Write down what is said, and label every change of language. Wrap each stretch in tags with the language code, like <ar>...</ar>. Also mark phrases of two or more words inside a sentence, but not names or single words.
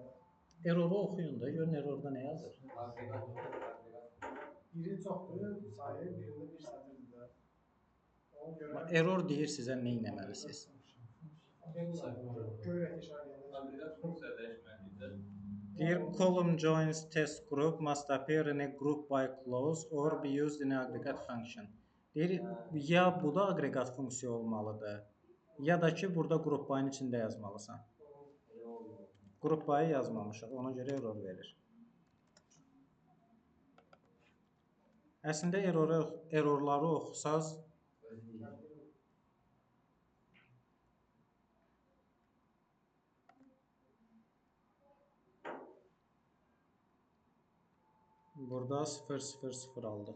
<az>Erroru oxuyun da, görün errorda nə yazır. Biri çoxdur sayı, birində bir sətirdir də. Ona görə Error deyir sizə nə etməlisiniz. görək işarələyəndə. Aqreqat funksiya dəyişməlidir.</az> <en>Deyir column joins test group must appear in a group by clause or be used in a aggregate function.</en> <az>Deyir ya bu da aqreqat funksiya olmalıdır, ya da ki burada</az> <en>group by'ın</en> <az>içində yazmalısan.</az> <en>Group by'ı</en> <az>yazmamışıq, ona görə error verir. Əslində errorları oxusaz burada 000 aldıq.</az>